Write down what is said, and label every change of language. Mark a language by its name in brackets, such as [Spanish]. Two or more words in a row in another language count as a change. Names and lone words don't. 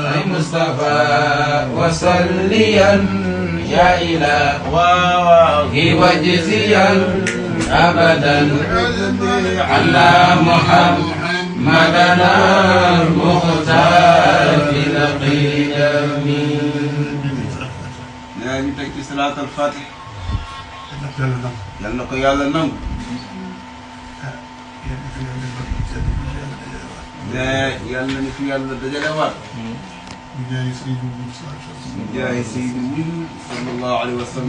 [Arabic] المصطفى وصليا يا إلهي واجزيا أبدا على محمدنا المختار في القدم. [Wolof] nee ñu teg ci [Arabic] صلاة الفاتح [Wolof] yal na ko yàlla nangu. nee yal na ni fi yàlla dajale waat. jaay Seydi [Arabic] صلى الله عليه وسلم.